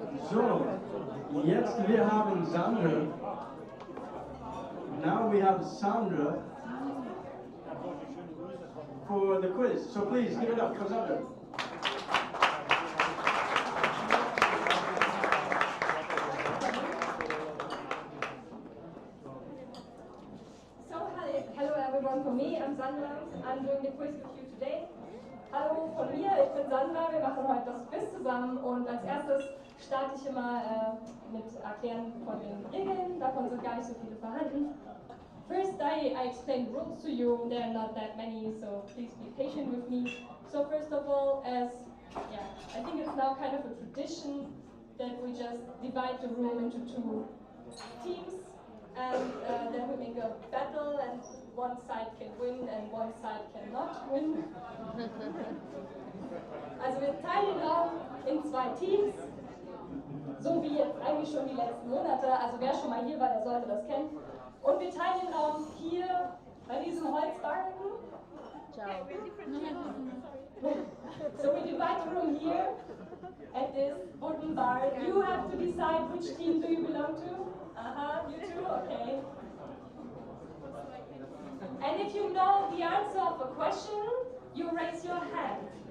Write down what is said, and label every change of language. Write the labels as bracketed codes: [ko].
[de] So, jetzt wir haben Sandra. [en] Now we have Sandra for the quiz. So please give it up for Sandra. Hello everyone from me, I'm Sandra. I'm doing the quiz with you today. [de] Hallo von mir, ich bin Sandra. Wir machen heute das Quiz zusammen und als erstes starte ich immer mit Erklären von den Regeln. Davon sind gar nicht so viele vorhanden. [en] First, I explain the rules to you. There are not that many, so please be patient with me. So first of all, I think it's now kind of a tradition that we just divide the room into two teams. And then we make a battle, and one side can win and one side cannot win. [de] Also wir teilen den Raum in zwei Teams, so wie jetzt eigentlich schon die letzten Monate. Also wer schon mal hier war, der sollte das kennen. Und wir teilen den Raum hier bei diesem Holzbalken. [it] Ciao. [en] So we divide the room here at this wooden bar. You have to decide which team do you belong to. You too? Okay. And if you know the answer of a question, you raise your hand.